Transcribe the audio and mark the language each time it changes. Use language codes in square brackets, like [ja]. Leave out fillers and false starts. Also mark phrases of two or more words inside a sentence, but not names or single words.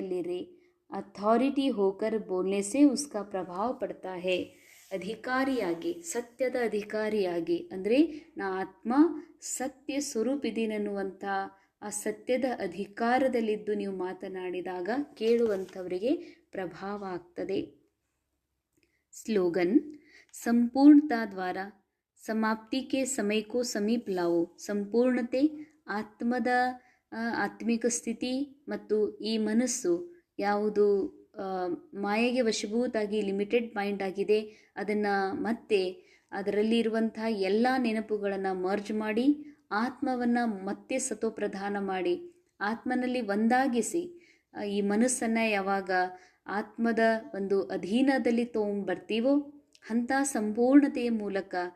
[hi] अथॉरिटी होकर बोलने से उसका प्रभाव पड़ता है. [kn] ಅಧಿಕಾರಿಯಾಗಿ, ಸತ್ಯದ ಅಧಿಕಾರಿಯಾಗಿ, ಅಂದರೆ ನಾ ಆತ್ಮ ಸತ್ಯ ಸ್ವರೂಪಿದ್ದೀನನ್ನುವಂಥ ಆ ಸತ್ಯದ ಅಧಿಕಾರದಲ್ಲಿದ್ದು ನೀವು ಮಾತನಾಡಿದಾಗ ಕೇಳುವಂಥವರಿಗೆ ಪ್ರಭಾವ ಆಗ್ತದೆ. [hi] स्लोगन संपूर्णता द्वारा समाप्ति के समय को समीप लाओ. [kn] ಸಂಪೂರ್ಣತೆ ಆತ್ಮದ ಆತ್ಮಿಕ ಸ್ಥಿತಿ ಮತ್ತು ಈ ಮನಸ್ಸು ಯಾವುದು ಮಾಯೆಗೆ ವಶಭೂತಾಗಿ [en] limited mind [kn] ಆಗಿದೆ, ಅದನ್ನು ಮತ್ತೆ ಅದರಲ್ಲಿ ಇರುವಂತಹ ಎಲ್ಲ ನೆನಪುಗಳನ್ನು ಮರ್ಜ್ ಮಾಡಿ ಆತ್ಮವನ್ನು ಮತ್ತೆ ಸತೋಪ್ರಧಾನ ಮಾಡಿ ಆತ್ಮನಲ್ಲಿ ಒಂದಾಗಿಸಿ ಈ ಮನಸ್ಸನ್ನು ಯಾವಾಗ ಆತ್ಮದ ಒಂದು ಅಧೀನದಲ್ಲಿ ತೊಗೊಂಡ್ಬರ್ತೀವೋ ಅಂಥ ಸಂಪೂರ್ಣತೆಯ ಮೂಲಕ